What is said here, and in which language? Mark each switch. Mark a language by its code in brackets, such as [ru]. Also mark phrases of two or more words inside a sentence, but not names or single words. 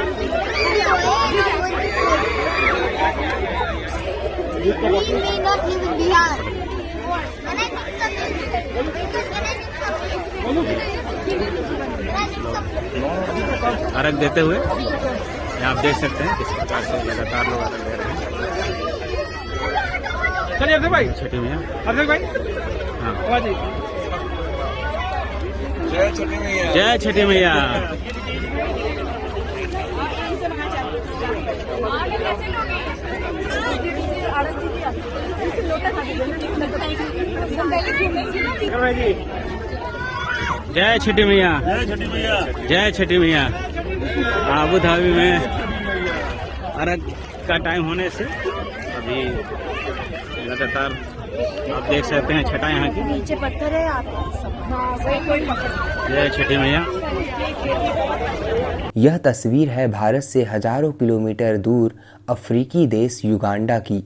[hi] अर्घ देते हुए आप देख सकते हैं किस प्रकार से लगातार लोग अर्घ दे रहे हैं। चलिए अक्षय भाई, छठी मैया, अक्षय भाई, हाँ, जय छठी मैया, जय छठी मैया। जय छठी मैया, जय छठी मैया, जय छठी मैया। अबू धाबी में अर्घ का टाइम होने से अभी लगातार आप देख सकते हैं छठा यहाँ की, नीचे पत्थर है आप। जय छठी मैया। यह तस्वीर है भारत से हजारों किलोमीटर दूर अफ्रीकी देश युगांडा की।